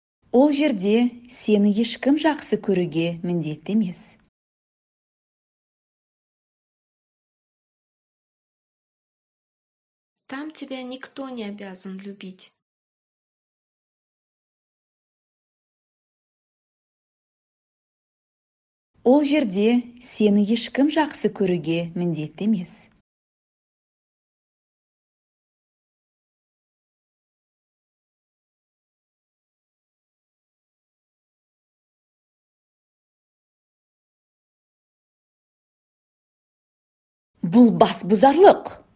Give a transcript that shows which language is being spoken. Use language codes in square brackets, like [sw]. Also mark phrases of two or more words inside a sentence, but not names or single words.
[kk] Ол жерде сені ешкім жақсы көруге міндетті емес. [ru] Там тебя никто не обязан любить. [kk] Ол жерде сені ешкім жақсы көруге міндетті емес. Бұл басбұзарлық.